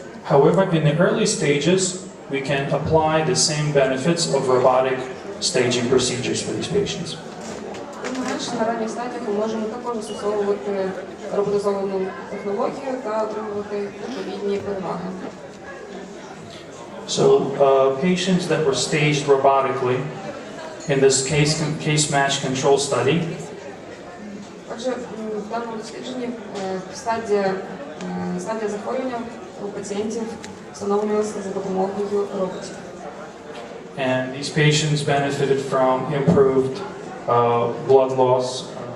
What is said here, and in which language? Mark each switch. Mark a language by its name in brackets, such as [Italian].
[English] However, in the early stages, we can apply the same benefits of robotic staging procedures for these patients. [Ukrainian] Тим не менше, на ранніх стадіях ми можемо також застосовувати роботизовану технологію та отримувати відповідні переваги. [English] So, patients that were staged robotically in this case match control study. [Ukrainian] Отже, в даному дослідженні стадія захворювання у пацієнтів встановлювалася за допомогою роботів. [English] And these patients benefited from improved blood loss.